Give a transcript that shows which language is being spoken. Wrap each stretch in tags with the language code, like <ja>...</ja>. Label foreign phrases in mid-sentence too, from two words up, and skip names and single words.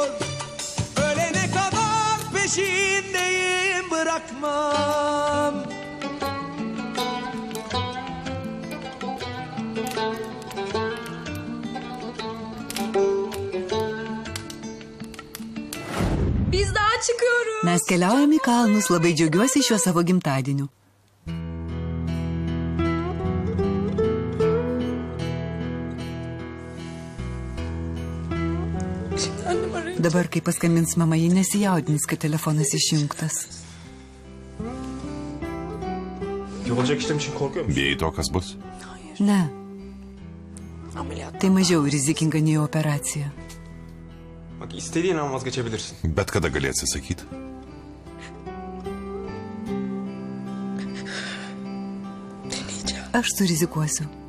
<tr>Ölene kadar peşindeyim, bırakmam. Biz daha çıkıyoruz.</tr> <lt>Mes keliaujame į kalnus, labai džiaugiuosi šiuo savo gimtadieniu. Dabar, kai paskambins mama, ji nesijaudins, kad telefonas išjungtas.</lt> <tr>Olacak işlem için korkuyor musun?</tr> <lt>Bijai to, kas bus? Ne. Tai mažiau rizikinga nei operacija.</lt> <tr>Bak istediğin an vazgeçebilirsin.</tr> <lt>Bet kada gali atsisakyti. Aš surizikuosiu.</lt>